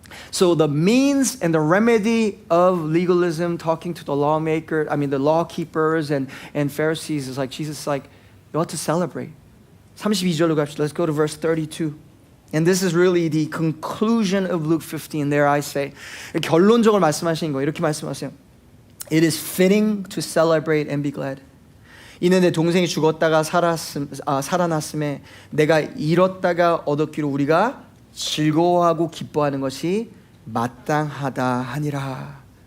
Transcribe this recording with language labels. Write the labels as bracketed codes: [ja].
[en] So the means and the remedy of legalism, talking to the the lawkeepers and Pharisees, is like, Jesus is like, you ought to celebrate. [ko] 32절로 갑시다. [en] Let's go to verse 32. And this is really the conclusion of Luke 15. There I say, [ko] 결론적으로 말씀하시는 거예요. 이렇게 말씀하세요. [en] It is fitting to celebrate and be glad. [ko] 이는 내 동생이 죽었다가 살아났음에 내가 잃었다가 얻었기로 우리가 즐거워하고 기뻐하는 것이 마땅하다 하니라.